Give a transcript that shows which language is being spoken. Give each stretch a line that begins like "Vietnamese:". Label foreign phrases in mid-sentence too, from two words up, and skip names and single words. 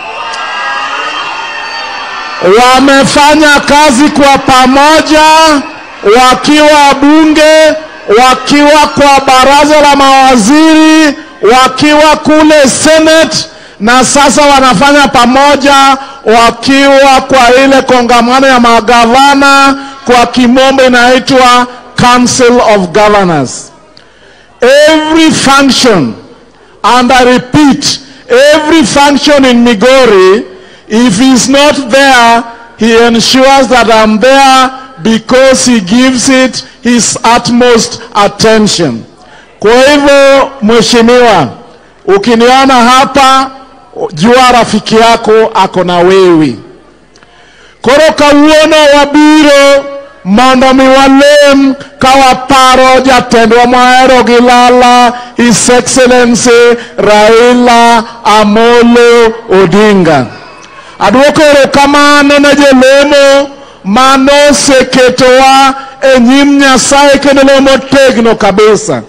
Swahili: Wamefanya kazi kwa pamoja, wakiwa bunge, wakiwa kwa baraza la mawaziri, wakiwa kule Senate, na sasa wanafanya pamoja wakiwa kwa ile kongamano ya magavana, kwa kimombo inaitwa
English: Council of Governors. Every function, and I repeat, every function in Migori, if he's not there, he ensures that I'm there because he gives it his utmost attention.
Swahili: Kwa hivyo, mheshimiwa, ukiniona hapa, jua rafiki yako ako na wewe.
Luo (Kenya and Tanzania): Koro kawuono wabiro mondo miwalem kawaparo jatendwa mahero gilala,
English: His Excellency
Luo (Kenya and Tanzania): Raila Amolo Odinga. Aduoko erokamano ne jolemo manoseketowa e nyim Nyasaye kendo lemo tegno kabisa.